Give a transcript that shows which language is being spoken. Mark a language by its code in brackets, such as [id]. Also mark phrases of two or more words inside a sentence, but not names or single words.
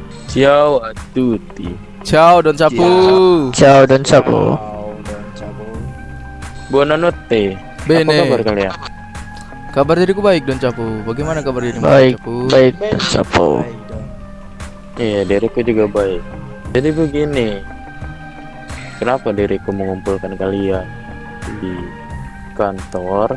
[it] Ciao a tutti. Ciao Don Sapu. Ciao Don Sapo. Buonanotte. [id] Apa [it] Bene. [id] kabar kalian? Kabar diriku baik Don Sapu. Bagaimana kabar dirimu Don Baik, Sapu? baik Don Sapo. Iya, diriku juga baik. Jadi begini, kenapa diriku mengumpulkan kalian di kantor?